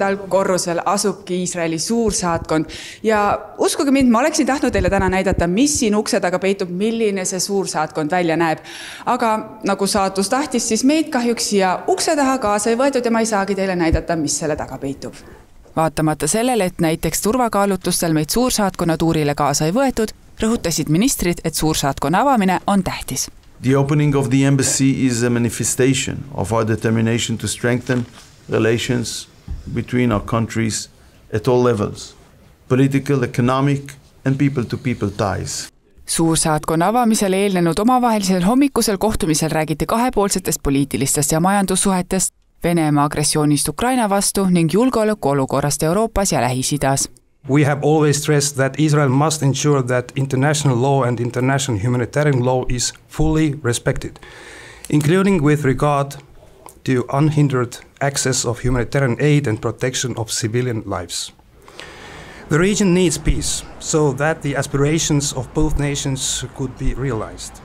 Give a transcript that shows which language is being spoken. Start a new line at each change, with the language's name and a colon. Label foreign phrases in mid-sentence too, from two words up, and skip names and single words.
Estonian: korrusel asubki Iisraeli suursaatkond ja uskuge mind, ma oleksin tahtnud teile täna näidata, mis siin ukse taga peitub, milline see suursaatkond välja näeb. Aga nagu saatus tahtis, siis meid kahjuks siia ukse taha kaasa ei võetud ja ma ei saagi teile näidata, mis selle taga peitub. Vaatamata sellele, et näiteks turvakaalutlustel meid suursaatkonna tuurile kaasa ei võetud, rõhutasid ministrid, et suursaatkonna avamine on tähtis.
English: The opening of the embassy is a manifestation of our determination to strengthen relations between our countries at all levels, political, economic and people-to-people ties.
Estonian: Suursaatkonna avamisel eelnenud omavahelisel hommikusel kohtumisel räägiti 2-poolsetest poliitilistest ja majandussuhetest, Venemaa agressioonist Ukraina vastu ning julgeolekuolukorrast Euroopas ja Lähis-Idas.
English: We have always stressed that Israel must ensure that international law and international humanitarian law is fully respected, including with regard to unhindered access of humanitarian aid and protection of civilian lives. The region needs peace so that the aspirations of both nations could be realized.